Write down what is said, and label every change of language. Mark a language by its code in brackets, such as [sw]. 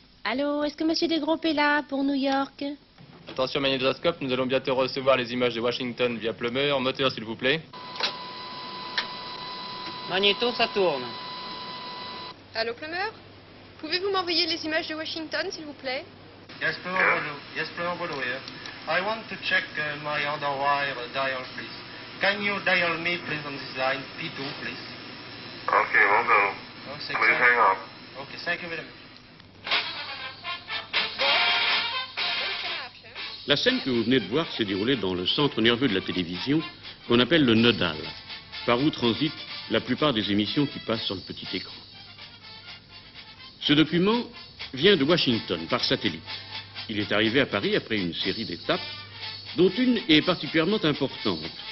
[fr] Allô, est-ce que Monsieur Desgroupes est là pour New York? Attention magnétoscope, nous allons bientôt recevoir les images de Washington via Plumeur. Moteur, s'il vous plaît. Magnéto, ça tourne. Allô, Plumeur? Pouvez-vous m'envoyer les images de Washington, s'il vous plaît? [en] Yes, Plumeur Bodo here. I want to check my underwire dial, please. Can you dial me, please, on this line, P2, please? Okay, we'll go. Oh, Please hang up. Okay, thank you very much. [fr] La scène que vous venez de voir s'est déroulée dans le centre nerveux de la télévision, qu'on appelle le nodal, par où transitent la plupart des émissions qui passent sur le petit écran. Ce document vient de Washington, par satellite. Il est arrivé à Paris après une série d'étapes, dont une est particulièrement importante.